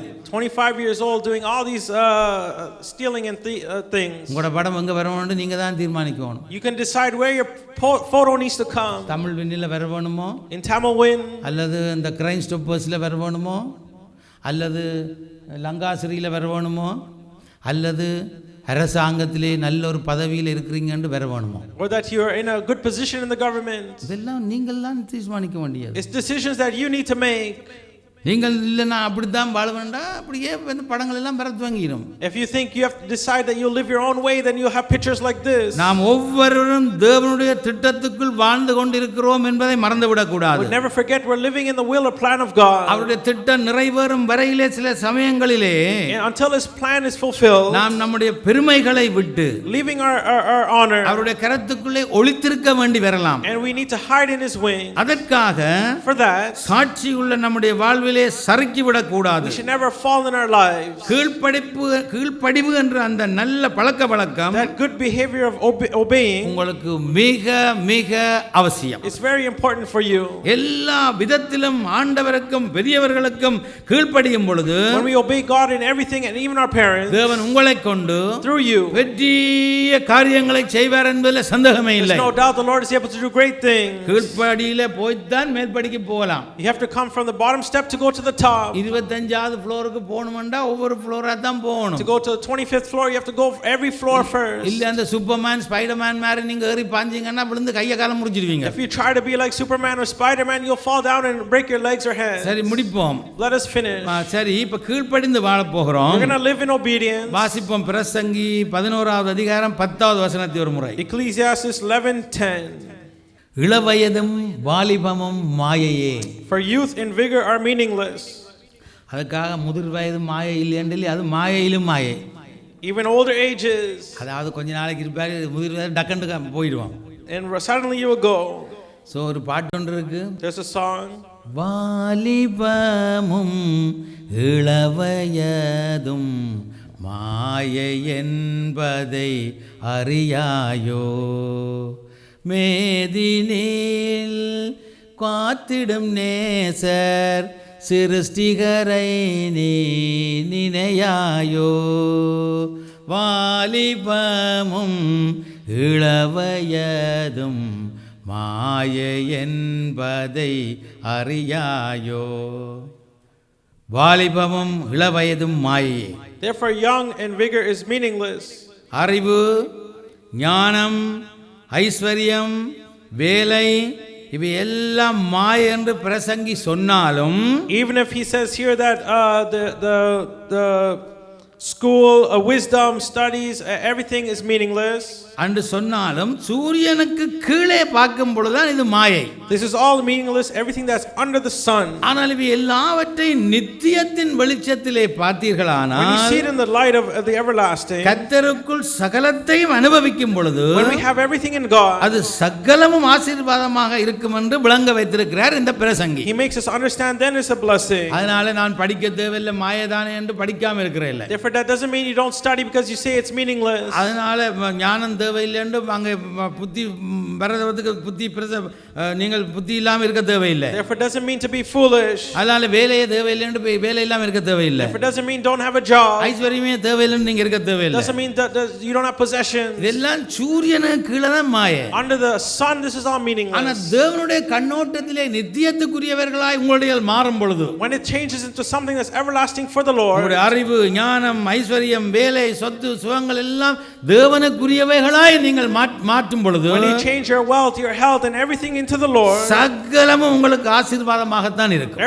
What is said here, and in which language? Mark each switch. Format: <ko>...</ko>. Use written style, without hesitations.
<en>25 years old doing all these stealing and things.</en> <ta>உங்களோட படம் எங்கே வரணும்னு நீங்கள் தான் தீர்மானிக்கணும்.</ta> <en>You can decide where your photo needs to come.</en> <ta>Tamil விண்ணில் வர வேணுமோ,</ta> <en>in Tamil Win,</en> <ta>அல்லது இந்த கிரைம் ஸ்டாப்பர்ஸில் வர வேணுமோ, அல்லது லங்காசிரியில் வர வேணுமோ, அல்லது அரசாங்கத்திலே நல்ல ஒரு பதவியில் இருக்கிறீங்கன்னு வர வேணுமோ,</ta> <en>or that you are in a good position in the government.</en> <ta>இதெல்லாம் நீங்கள் தான் தீர்மானிக்க வேண்டியது.</ta> <en>It's decisions that you need to make.</en> <ta>நீங்கள் இல்லை நான் அப்படித்தான் வாழ வேண்டாம், அப்படியே வந்து படங்கள் எல்லாம் Bharath வாங்கிடும்.</ta> <en>If you think you have to decide that you'll live your own way, then you'll have pictures like this.</en> <ta>நாம் ஒவ்வொருவரும் தேவனுடைய திட்டத்துக்குள் வாழ்ந்து கொண்டிருக்கிறோம் என்பதை மறந்துவிடக் கூடாது.</ta> <en>We never forget we're living in the will or plan of God.</en> <ta>அவருடைய திட்டம் நிறைவேறும் வரையிலே சில சமயங்களிலே</ta> <en>until His plan is fulfilled,</en> <ta>நாம் நம்முடைய பெருமைகளை விட்டு</ta> <en>leaving our honor,</en> <ta>அவருடைய கரத்துக்குள்ளே ஒளித்திருக்க வேண்டி வரலாம்.</ta> <en>and we need to hide in His wing.</en> <ta>அதற்காக</ta> <en>For that,</en> <ta>சாட்சி உள்ள நம்முடைய வாழ்வில் சறுக்கி விடக்கூடாது.</ta> <en>we should never fall in our lives.</en> <ta>கீழ்ப்படிவு என்ற அந்த நல்ல பழக்க வழக்கம்,</ta> <en>that good behavior of obeying,</en> <ta>உங்களுக்கு மிக மிக அவசியம்.</ta> <en>it's very important for you.</en> <ta>எல்லா விதத்திலும் ஆண்டவருக்கும் பெரியவர்களுக்கும் கீழ்ப்படியும் பொழுது,</ta> <en>when we obey God in everything and even our parents,</en> <ta>தேவன் உங்களை கொண்டு</ta> <en>through you</en> <ta>பெரிய காரியங்களை செய்வார் என்பதில் சந்தேகமே இல்லை.</ta> <en>there's no doubt the Lord is able to do great things.</en> <ta>கீழ்ப்படியிலே போய்தான் மேல்படிக்கு போகலாம்.</ta> <en>You have to come from the bottom step to go to the top.</en> <ta>25வது ஃப்ளோருக்கு போகணும்னா ஒவ்வொரு ஃப்ளோரா தான் போகணும்.</ta> <en>To go to the 25th floor, you have to go every floor first.</en> <ta>இல்ல அந்த Superman Spiderman மாதிரி நீங்க ஏறி பாஞ்சீங்கன்னா விழுந்து கைய கால முறிச்சிடுவீங்க.</ta> <en>If you try to be like Superman or Spider-Man, you'll fall down and break your legs or hands.</en> <ta>சரி முடிப்போம்.</ta> <en>Let us finish.</en> <ta>சரி இப்ப கீழ்ப்படிந்து வாழ போகிறோம்.</ta> <en>We're going to live in obedience.</en> <ta>வாசிப்போம் பிரசங்கி 11வது அதிகாரம் 10வது வசனத்தை ஒரு முறை.</ta> <en>Ecclesiastes 11:10.</en> <ta>இளவயதும் வாலிபமும் மாயையே.</ta> <en>For youth and vigor are meaningless.</en> <ta>அதுக்காக முதிர் வயது மாயை இல்லையென்றி அது மாயையிலும் மாயை.</ta> <en>Even older ages.</en> <ta>அதாவது கொஞ்ச நாளைக்கு இருப்பாரு, முதிர் வயது டக்குன்னு போயிடுவான்.</ta> <en>And suddenly you will go.</en> <ta>So ஒரு பாட்டு ஒன்று இருக்கு.</ta> <en>There's a song.</en> <ta>வாலிபமும் இளவயதும் மாயை என்பதை அறியாயோ, மேதினில் காத்திடும் நேசர் சிருஷ்டிகரை நீ நினையாயோ. வாலிபமும் இளவயதும் மாயை என்பதை அறியாயோ. வாலிபமும் இளவயதும் மாயை.</ta> <en>Therefore, young and vigor is meaningless.</en> <ta>அறிவு, ஞானம், ஐஸ்வர்யம், வேலை இவை எல்லாம் மாயை என்று பிரசங்கி சொன்னாலும்,</ta> <en>even if he says here that the school, wisdom, studies, everything is meaningless,</en> <ta>என்று சொன்னாலும் சூரியனுக்கு கீழே பார்க்கும் பொழுதுதான் இது மாயை.</ta> <en>This is all meaningless, everything that's under the sun.</en> <ta>ஆனால் இவை எல்லாவற்றையும் நித்தியத்தின் வெளிச்சத்திலே பார்த்தீர்களானால்,</ta> <en>when you see it in the light of the everlasting,</en> <ta>கர்த்தருக்குள் சகலத்தையும் அனுபவிக்கும் பொழுது,</ta> <en>when we have everything in God,</en> <ta>அது சகலமும் ஆசீர்வாதமாக இருக்கும் என்று விளங்க வைத்திருக்கிறார் இந்த பிரசங்கி.</ta> <en>He makes us understand then it's a blessing.</en> <ta>அதனால நான் படிக்க தேவையில்லை மாயைதானே என்று படிக்காம இருக்கிறேன்.</ta> <en>Therefore, that doesn't mean you don't study because you say it's meaningless.</en> <ta>அதனால ஞானம் தேவையில்லை என்று அங்கே புத்தி வரதுக்கு புத்தி நீங்கள் புத்தி இல்லாம இருக்க தேவையில்லை.</ta> <en>Therefore, doesn't mean to be foolish.</en> <ta>அதனால வேலையே தேவையில்லை என்று வேலை இல்லாம இருக்க தேவையில்லை.</ta> <en>Therefore, doesn't mean don't have a job.</en> <ta>ஐஸ்வர்யமே தேவையில்லை என்று நீங்க இருக்க தேவையில்லை.</ta> <en>Doesn't mean that you don't have possessions.</en> <ta>இதெல்லாம் சூரியனுக்கு கீழே தான் மாயை.</ta> <en>Under the sun, this is all meaningless.</en> <ta>ஆனா தேவனுடைய கண்ணோட்டத்திலே நித்தியத்துக்குரியவர்களாய் உங்களுடைய மாறும் பொழுது,</ta> <en>when it changes into something that's everlasting for the Lord,</en> <ta>உங்களுடைய அறிவு, ஞானம், ஐஸ்வர்யம், வேலை, சொத்து, சுகங்கள் எல்லாம் தேவனுக்குரியவைகளாய் நீங்கள் மாற்றும் பொழுது,</ta> <en>when you change your wealth, your health and everything into the Lord,</en> <ta>சகலமும் உங்களுக்கு ஆசீர்வாதமாக தான் இருக்கும்.</ta>